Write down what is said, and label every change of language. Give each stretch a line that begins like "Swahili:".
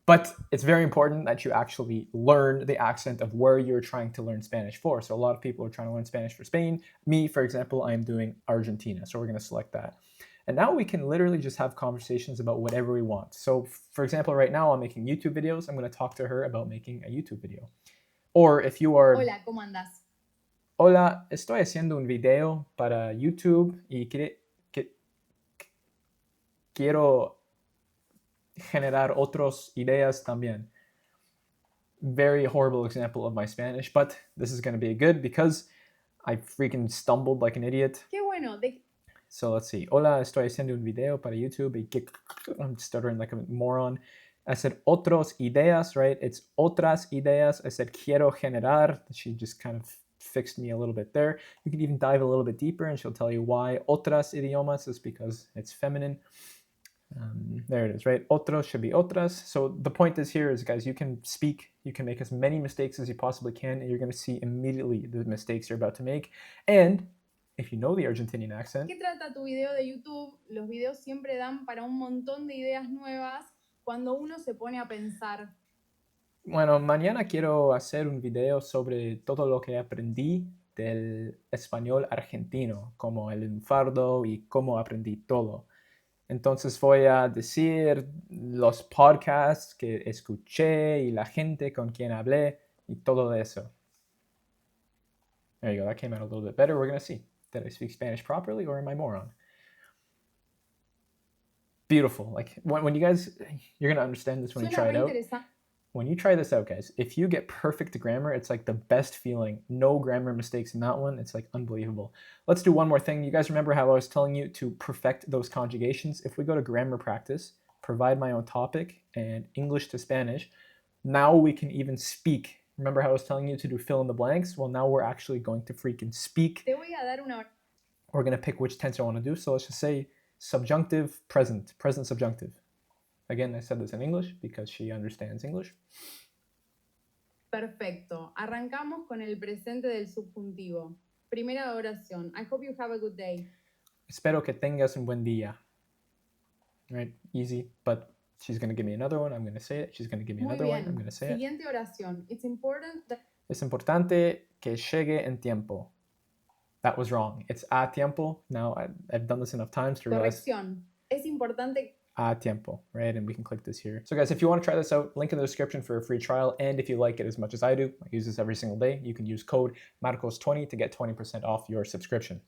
English: But it's very important that you actually learn the accent of where you're trying to learn Spanish for. So a lot of people are trying to learn Spanish for Spain. Me, for example, I am doing Argentina. So we're going to select that. And now we can literally just have conversations about whatever we want. So for example, right now I'm making YouTube videos. I'm going to talk to her about making a YouTube video. Or if you are...
Spanish: Hola, ¿cómo andas? Hola, estoy haciendo un video para YouTube y quiero generar otras ideas también.
English: Very horrible example of my Spanish, but this is going to be good because I freaking stumbled like an idiot.
Spanish: Qué bueno.
English: So let's see.
Spanish: Hola, estoy haciendo un video para YouTube y
English: I'm stuttering like a moron. I said
Spanish: otras ideas,
English: right? It's otras ideas. I said
Spanish: quiero generar.
English: She just kind of fixed me a little bit there. You can even dive a little bit deeper and she'll tell you why
Spanish: otras idiomas
English: is because it's feminine. There it is, right? Otros should be otras. So the point is here is, guys, you can speak, you can make as many mistakes as you possibly can, and you're going to see immediately the mistakes you're about to make. And if you know the Argentinian accent...
Spanish: ¿Qué trata tu video de YouTube? Los videos siempre dan para un montón de ideas nuevas cuando uno se pone a pensar. Bueno, mañana quiero hacer un video sobre todo lo que aprendí del español argentino, como el lunfardo y cómo aprendí todo. Entonces voy a decir los podcasts que escuché y la gente con quien hablé y todo eso.
English: There you go. That came out a little bit better. We're going to see. Did I speak Spanish properly or am I moron? Beautiful. Like when you guys, you're going to understand this when you try it out. When you try this out, guys, if you get perfect grammar, it's like the best feeling. No grammar mistakes in that one. It's like unbelievable. Let's do one more thing. You guys remember how I was telling you to perfect those conjugations? If we go to grammar practice, provide my own topic, and English to Spanish, now we can even speak. Remember how I was telling you to do fill in the blanks? Well, now we're actually going to freaking speak. We're going to pick which tense I want to do. So let's just say subjunctive, present subjunctive. Again, I said this in English because she understands English.
Spanish: Perfecto. Arrancamos con el presente del subjuntivo. Primera oración.
English: I hope you have a good day.
Spanish: Espero que tengas un buen día.
English: Right? Easy, but she's going to give me another one. I'm going to say it. She's going to give me another one. I'm going to say
Spanish: Siguiente oración.
English: It's important that...
Spanish: Es importante que llegue en tiempo.
English: That was wrong. It's
Spanish: a tiempo.
English: Now, I've done this enough times to realize...
Spanish: Corrección. Es importante... A tiempo,
English: right? And we can click this here. So guys, if you want to try this out, link in the description for a free trial. And if you like it as much as I do, I use this every single day, you can use code Marcos20 to get 20% off your subscription.